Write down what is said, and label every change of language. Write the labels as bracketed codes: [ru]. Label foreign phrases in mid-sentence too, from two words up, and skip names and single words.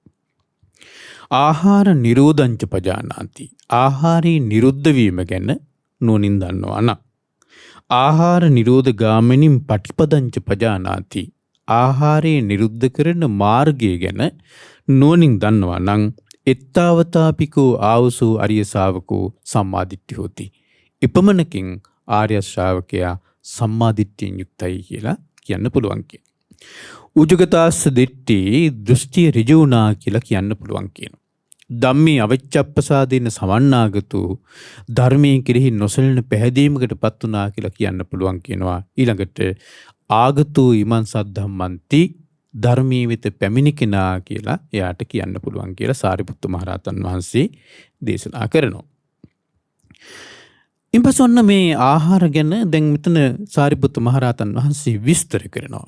[pi] ආහාර නිරෝධංච පජානාති. [si] ආහාරේ නිරුද්ධ වීම ගැන නුවණින් දන්නවා නම්. [pi] ආහාර නිරෝධ ගාමිනින් පටිපදංච පජානාති. [si] ආහාරේ නිරුද්ධ කරන මාර්ගය ගැන නුවණින් දන්නවා නම් [pi] එත්තාවතාපිකෝ ආවසෝ අරිය ශාවකෝ සම්මාදිට්ඨි හොති. [si] එපමණකින් ආර්ය ශ්‍රාවකයා සම්මාදිට්ඨියෙන් යුක්තයි කියලා කියන්න පුළුවන් කියන. [pi] උජුගතාස්ස දිට්ඨි [si] දෘෂ්ටි ඍජුණා කියලා කියන්න පුළුවන් කියන. [pi] ධම්මේ අවිච්ඡප්පසාදේන සමන්නාගතු [si] ධර්මයේ කෙරෙහි නොසලෙන පැහැදීමකට පත් වුණා කියලා කියන්න පුළුවන් කියනවා. ඊළඟට [pi] ආගතෝ ඉමං සද්ධම්මන්ති [si] ධර්මී වෙත පැමිණි කෙනා කියලා එයාට කියන්න පුළුවන් කියලා සාරිපුත්ත මහරහතන් වහන්සේ දේශනා කරනවා. ඉන්පසු ඔන්න මේ ආහාර ගැන දැන් මෙතන සාරිපුත්ත මහරහතන් වහන්සේ විස්තර කරනවා.